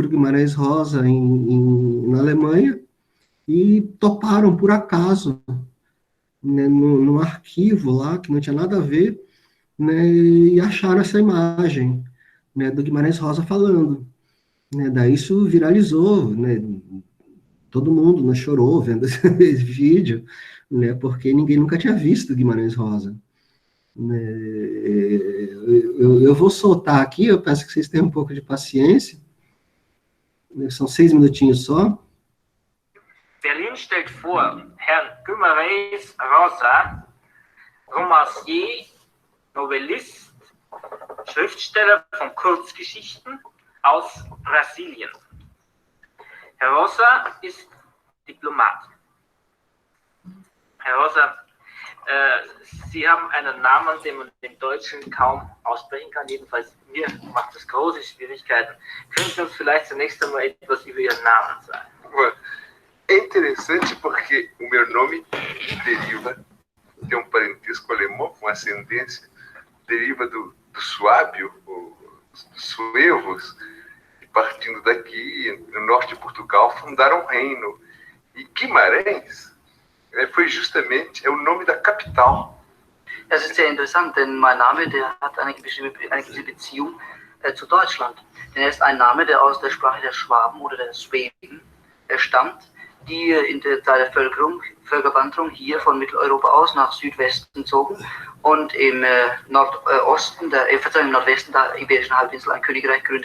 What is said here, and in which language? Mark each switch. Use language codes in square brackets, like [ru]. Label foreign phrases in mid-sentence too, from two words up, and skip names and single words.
[pt] o Guimarães Rosa na Alemanha, e toparam por acaso, né, no arquivo lá, que não tinha nada a ver, né, e acharam essa imagem, né, do Guimarães Rosa falando, né, daí isso viralizou, né, todo mundo, né, chorou vendo esse vídeo, né, porque ninguém nunca tinha visto Guimarães Rosa, né. Eu vou soltar aqui, eu peço que vocês tenham um pouco de paciência, né, são 6 minutinhos só. [de] Berlin stellt vor Herrn Guimarães Rosa, Romancier, Novellist, Schriftsteller von Kurzgeschichten aus Brasilien. Herr Rosa ist Diplomat. Herr Rosa, Sie haben einen Namen, den man im Deutschen kaum aussprechen kann. Jedenfalls mir macht das große Schwierigkeiten. Können Sie uns vielleicht zunächst einmal etwas über Ihren Namen sagen? [pt] É interessante porque o meu nome deriva, tem parentesco alemão com ascendência, deriva do suábio, dos suevos, e partindo daqui, no norte de Portugal, fundaram um reino. E Guimarães foi justamente o nome da capital. [de] Das ist sehr interessant, denn mein Name, der hat eine gewisse Beziehung zu Deutschland. Denn er ist ein Name, der aus der Sprache der Schwaben oder der Schwäben stammt, die in der Zeit der Völkerwanderung hier von Mitteleuropa aus nach Südwesten zogen und im Nordwesten der Iberischen Halbinsel ein Königreich gründeten.